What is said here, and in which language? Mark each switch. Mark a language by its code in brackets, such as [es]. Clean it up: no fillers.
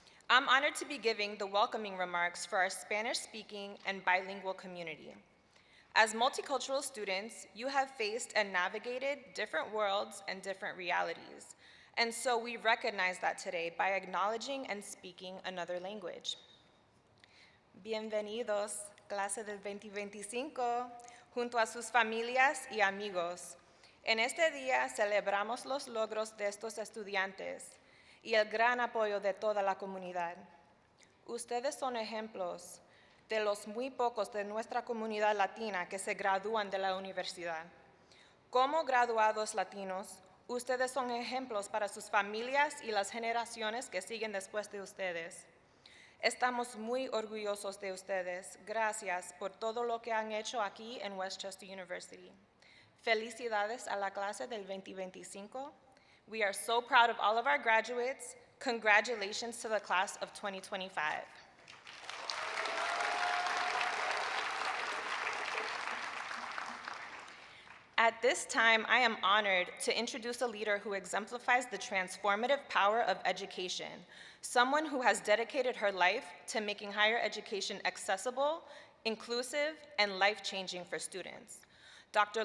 [en] I'm honored to be giving the welcoming remarks for our Spanish-speaking and bilingual community. As multicultural students, you have faced and navigated different worlds and different realities. And so we recognize that today by acknowledging and speaking another language. [es] Bienvenidos, clase del 2025, junto a sus familias y amigos. En este día celebramos los logros de estos estudiantes y el gran apoyo de toda la comunidad. Ustedes son ejemplos de los muy pocos de nuestra comunidad latina que se gradúan de la universidad. Como graduados latinos, ustedes son ejemplos para sus familias y las generaciones que siguen después de ustedes. Estamos muy orgullosos de ustedes. Gracias por todo lo que han hecho aquí en Westchester University. Felicidades a la clase del 2025. [en] We are so proud of all of our graduates. Congratulations to the class of 2025. At this time, I am honored to introduce a leader who exemplifies the transformative power of education, someone who has dedicated her life to making higher education accessible, inclusive, and life-changing for students. Dr.